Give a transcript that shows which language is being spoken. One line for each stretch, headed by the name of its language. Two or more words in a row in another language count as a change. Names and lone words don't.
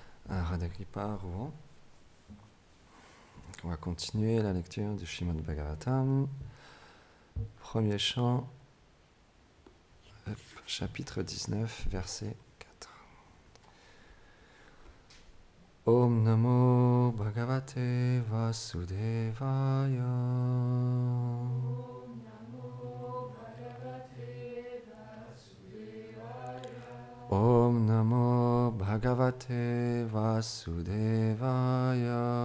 French: à Radhakripa, Rouen. On va continuer la lecture du Srimad Bhagavatam. Premier chant, chapitre 19, verset 4.
Sanskrit: ॐ नमो भगवते वासुदेवाय. ॐ नमो भगवते वासुदेवाय.